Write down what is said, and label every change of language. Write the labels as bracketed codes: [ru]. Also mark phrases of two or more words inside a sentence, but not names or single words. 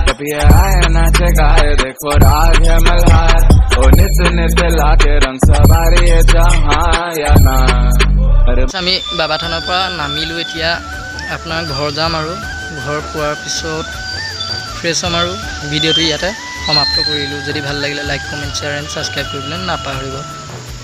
[hi] अब ये आए नाचे गाए देखो राग है मल्हार। ओ नित नित लाके रंग सवारी है जहाँ या ना। [as] আমি বাবা থানৰ পৰা নামিলোঁ, এতিয়া আপোনাৰ ঘৰ যাম আৰু ঘৰ পোৱাৰ পিছত ফ্ৰেছ হ'ম আৰু ভিডিঅ'টো ইয়াতে সমাপ্ত কৰিলোঁ। যদি ভাল লাগিলে [en] like comment share and subscribe [as] কৰিবলৈ নাপাহৰিব।